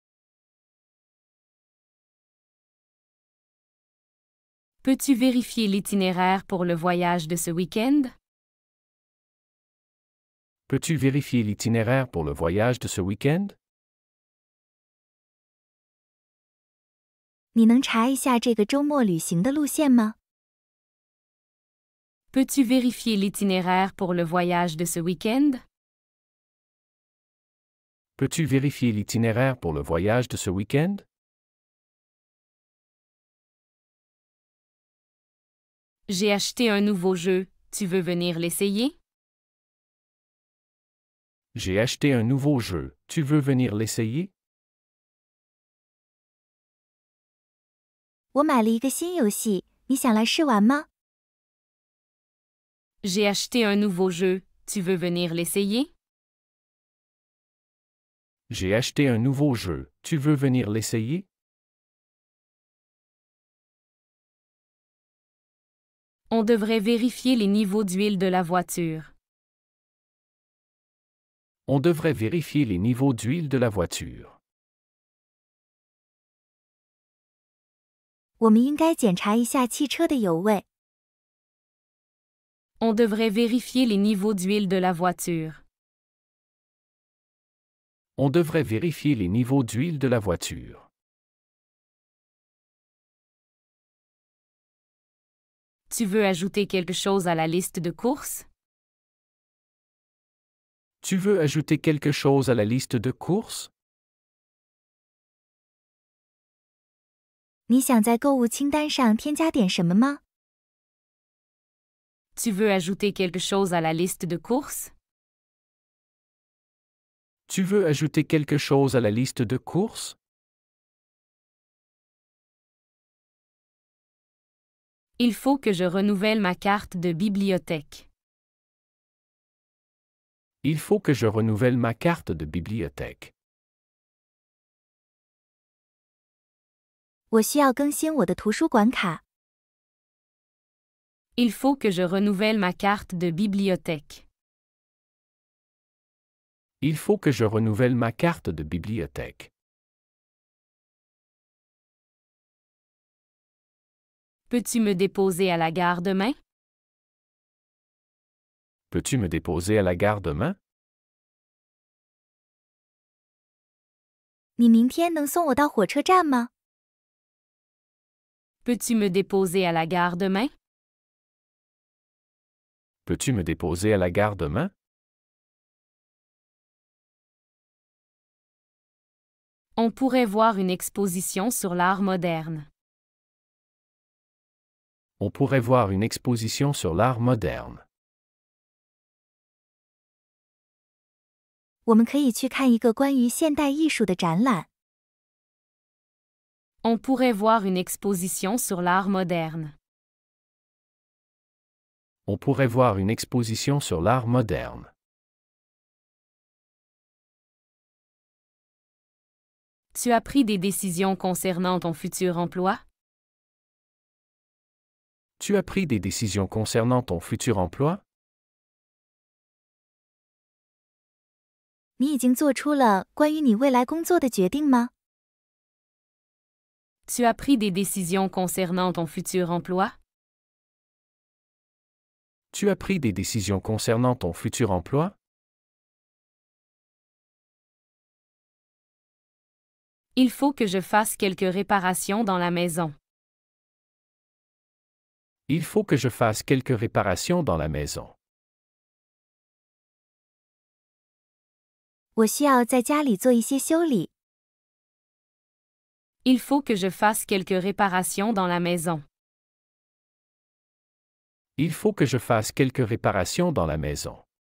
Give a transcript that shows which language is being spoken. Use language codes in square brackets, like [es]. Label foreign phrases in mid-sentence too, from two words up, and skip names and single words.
[fr] Peux-tu vérifier l'itinéraire pour le voyage de ce week-end? Peux-tu vérifier l'itinéraire pour le voyage de ce week-end? [zh] 你能查一下这个周末旅行的路线吗？ [fr] Peux-tu vérifier l'itinéraire pour le voyage de ce week-end? Peux-tu vérifier l'itinéraire pour le voyage de ce week-end? J'ai acheté un nouveau jeu, tu veux venir l'essayer? J'ai acheté un nouveau jeu, tu veux venir l'essayer? [zh] 我买了一个新游戏，你想来试玩吗？ [fr] J'ai acheté un nouveau jeu, tu veux venir l'essayer? J'ai acheté un nouveau jeu, tu veux venir l'essayer? On devrait vérifier les niveaux d'huile de la voiture. On devrait vérifier les niveaux d'huile de la voiture. [zh] 我们应该检查一下汽车的油位。 [fr] On devrait vérifier les niveaux d'huile de la voiture. On devrait vérifier les niveaux d'huile de la voiture. Tu veux ajouter quelque chose à la liste de courses? Tu veux ajouter quelque chose à la liste de courses? [zh] 你想在购物清单上添加点什么吗？ [fr] Tu veux ajouter quelque chose à la liste de courses? Tu veux ajouter quelque chose à la liste de courses? Il faut que je renouvelle ma carte de bibliothèque. Il faut que je renouvelle ma carte de bibliothèque. [zh] 我需要更新我的图书馆卡。 [fr] Il faut que je renouvelle ma carte de bibliothèque. Il faut que je renouvelle ma carte de bibliothèque. Peux-tu me déposer à la gare demain? Peux-tu me déposer à la gare demain? [zh] 你明天能送我到火车站吗？ [fr] Peux-tu me déposer à la gare demain? Peux-tu me déposer à la gare demain? On pourrait voir une exposition sur l'art moderne. On pourrait voir une exposition sur l'art moderne. [zh] 我们可以去看一个关于现代艺术的展览。 [fr] On pourrait voir une exposition sur l'art moderne. On pourrait voir une exposition sur l'art moderne. Tu as pris des décisions concernant ton futur emploi? Tu as pris des décisions concernant ton futur emploi? [zh] 你已经做出了关于你未来工作的决定吗？ [fr] Tu as pris des décisions concernant ton futur emploi? Tu as pris des décisions concernant ton futur emploi? Il faut que je fasse quelques réparations dans la maison. Il faut que je fasse quelques réparations dans la maison. [zh] 我需要在家里做一些修理。 [fr] Il faut que je fasse quelques réparations dans la maison. Il faut que je fasse quelques réparations dans la maison.